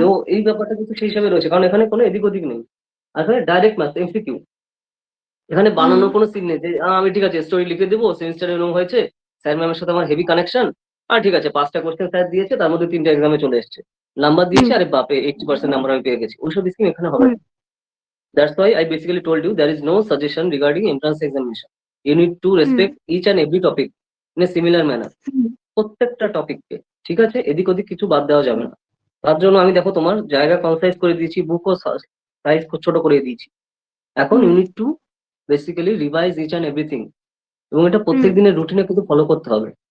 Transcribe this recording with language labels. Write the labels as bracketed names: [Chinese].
[Bangla] তো এই ব্যাপারটা কিন্তু সেই হিসাবে রয়েছে, কারণ এখানে কোনো এদিক ওদিক নেই। আর এখানে ডাইরেক্ট ম্যাথ এমসিকিউ, এখানে বানানোর কোনো সিন নেই যে আমি ঠিক আছে স্টোরি লিখে দেবো, সেমিস্টারে এরকম হয়েছে, স্যার ম্যামের সাথে আমার হেভি কানেকশন, আর ঠিক আছে 5টা কোশ্চেন স্যার দিয়েছে, তার মধ্যে 3টা এক্সামে চলে এসেছে, নাম্বার দিয়েছে, আরে বাপে 80% নাম্বার আমি পেয়ে গেছি, ওইসব স্কিম এখানে হবে না। [English] That's why I basically told you there is no suggestion regarding entrance examination. You need to respect each and every topic in a similar manner. [Bangla] প্রত্যেকটা টপিককে, ঠিক আছে, এদিক ওদিক কিছু বাদ দেওয়া যাবে না। তার জন্য আমি দেখো তোমার জায়গা কনসাইজ করে দিয়েছি, বুকও সাইজ ছোট করে দিয়েছি। এখন [English] you need to basically revise each and everything, [Bangla] এবং এটা প্রত্যেক দিনের রুটিনে কিন্তু ফলো করতে হবে।